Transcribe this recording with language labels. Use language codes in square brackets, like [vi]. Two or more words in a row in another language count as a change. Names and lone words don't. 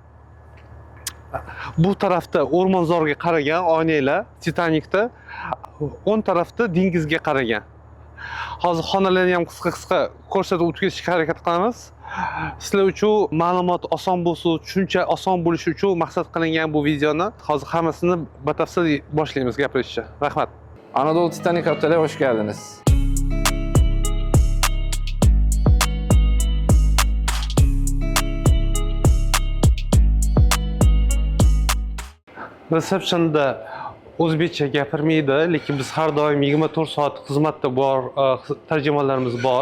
[uz] Bu tarafda o'rmonzorga qaragan oynalar, Titanicda, o'ng tarafda dengizga qaragan. Hozir xonalarni ham qisqa ko'rsatib o'tishga harakat qilamiz. Sizlar uchun ma'lumot oson bo'lsin, tushuncha oson bo'lishi uchun maqsad qilingan bu videoni. Hozir hammasini batafsil boshlaymiz gapirishga. Rahmat. [tr] Anadolu Titanic Otel'e hoş geldiniz. [uz] Reseptionda o'zbekcha gapirmaydi, lekin biz har doim 24 soat xizmatda bor, tarjimonlarimiz bor.